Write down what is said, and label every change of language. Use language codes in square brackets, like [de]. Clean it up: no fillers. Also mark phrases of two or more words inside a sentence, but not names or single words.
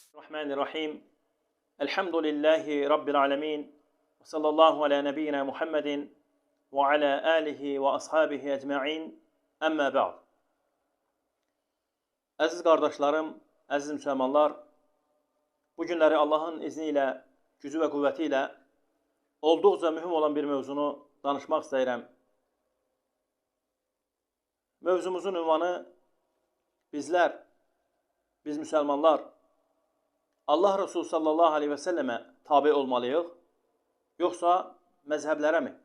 [ar] بسم الله الرحمن الرحيم. الحمد لله رب العالمين. وصلى الله على نبينا محمد وعلى آله وأصحابه أجمعين. أما بعد. [az] Əziz qardaşlarım, əziz müsəlmanlar, bu günləri Allahın izni ilə, gücü və qüvvəti ilə olduqca mühüm olan bir mövzunu danışmaq istəyirəm. Mövzumuzun ünvanı biz müsəlmanlar Allah Resulü [ar] صلى الله عليه وسلم [az] tabi olmalıyıq, yoxsa məzhəblərə mi?